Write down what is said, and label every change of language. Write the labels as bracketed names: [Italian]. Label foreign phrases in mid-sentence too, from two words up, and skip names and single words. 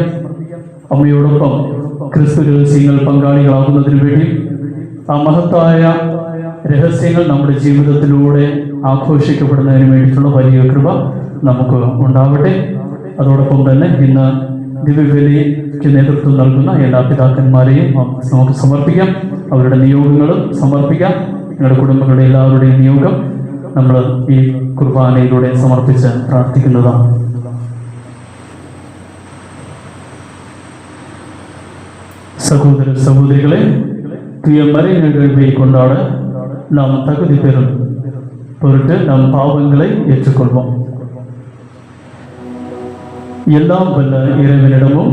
[Malayalam] അമ്മയോടൊപ്പം ക്രിസ്തു രഹസ്യങ്ങൾ പങ്കാളികളാകുന്നതിന് വേണ്ടി ആ മഹത്തായ രഹസ്യങ്ങൾ നമ്മുടെ ജീവിതത്തിലൂടെ ആഘോഷിക്കപ്പെടുന്നതിന് വേണ്ടിയിട്ടുള്ള വലിയ കൃപ നമുക്ക് ഉണ്ടാവട്ടെ. അതോടൊപ്പം തന്നെ ഇന്ന് ദിവ്യബലിക്ക് നേതൃത്വം നൽകുന്ന എല്ലാ പിതാക്കന്മാരെയും നമുക്ക് സമർപ്പിക്കാം. അവരുടെ നിയോഗങ്ങളും സമർപ്പിക്കാം. നിങ്ങളുടെ കുടുംബങ്ങളുടെ എല്ലാവരുടെയും നിയോഗം നമ്മൾ ഈ കുർബാനയിലൂടെ സമർപ്പിച്ച് പ്രാർത്ഥിക്കുന്നതാണ്. [Tamil] சகோதர சகோதரிகளே, தூய மறை நிகழ்வை கொண்டாட நாம் தகுதி பெறும் பொருட்டு நம் பாவங்களை ஏற்றுக்கொள்வோம். எல்லாம் வல்ல இறைவனிடமும்